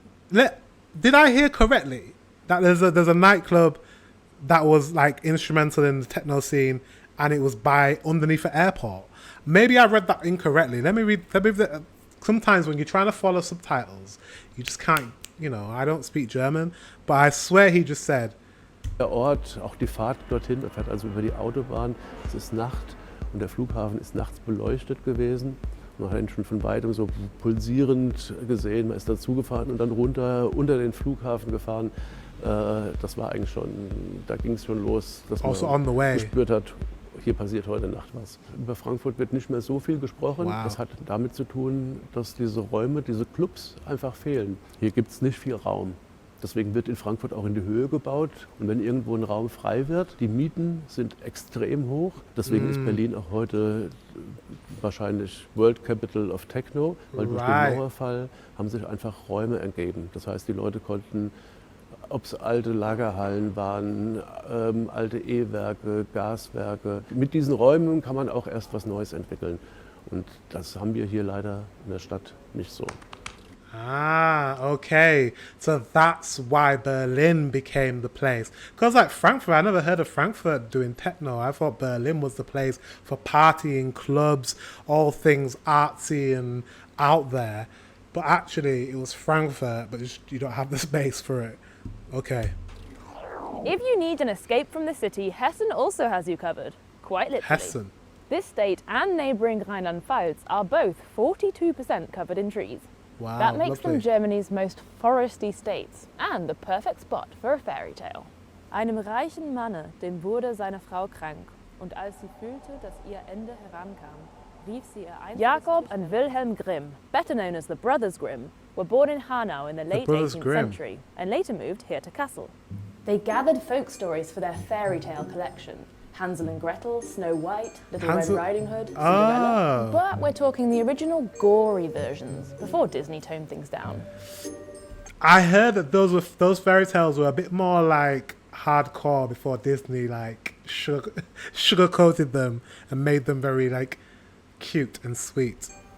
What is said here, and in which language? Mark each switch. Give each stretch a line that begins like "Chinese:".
English: Did I hear correctly that there's a nightclub that was like instrumental in the techno scene, and it was by underneath an airport? Maybe I read that incorrectly. Let me read. Sometimes when you're trying to follow subtitles, you just can't. You know, I don't speak German, but I swear he just said.
German: Der Ort, auch die Fahrt dorthin, er fährt also über die Autobahn. Es ist Nacht. Und der Flughafen ist nachts beleuchtet gewesen. Man hat ihn schon von weitem so pulsierend gesehen. Man ist dazugefahren und dann runter unter den Flughafen gefahren. Das war eigentlich schon, da ging es schon los, dass man gespürt hat, hier passiert heute Nacht was. Über Frankfurt wird nicht mehr so viel gesprochen. Wow. Das hat damit zu tun, dass diese Räume, diese Clubs einfach fehlen. Hier gibt es nicht viel Raum. Deswegen wird in Frankfurt auch in die Höhe gebaut. Und wenn irgendwo ein Raum frei wird, die Mieten sind extrem hoch. Deswegen ist Berlin auch heute wahrscheinlich
English: World Capital of Techno,
German: weil durch den Mauerfall haben sich einfach Räume ergeben. Das heißt, die Leute konnten, ob es alte Lagerhallen waren, alte E-Werke, Gaswerke, mit diesen Räumen kann man auch erst was Neues entwickeln. Und das haben wir hier leider in der Stadt nicht so. Ah, okay.
English: So that's why Berlin became the place. Because like Frankfurt, I never heard of Frankfurt doing techno. I thought Berlin was the place for partying, clubs, all things artsy and out there. But actually, it was Frankfurt, but you don't have the space for it. Okay. If you need an escape from the city, Hessen also has you covered. Quite literally. Hessen. This state and neighbouring Rheinland-Pfalz are both 42% covered in trees. Wow, that makes lovely. them Germany's most foresty states and the perfect spot for a fairy tale.
German: Einem reichen Manne, dem wurde seine Frau krank, und als sie fühlte, dass ihr Ende herankam, rief sie ihr einziges
English: Jakob and Wilhelm Grimm, better known as the Brothers Grimm, were born in Hanau in the late 18th century and later moved here to Kassel. They gathered folk stories for their fairy tale collection. Hansel and Gretel, Snow White, Little Red Riding Hood, Cinderella. But we're talking the original gory versions, before Disney toned things down. I heard that those fairy tales were a bit more like hardcore before Disney like sugar-coated them and made them very like cute and sweet.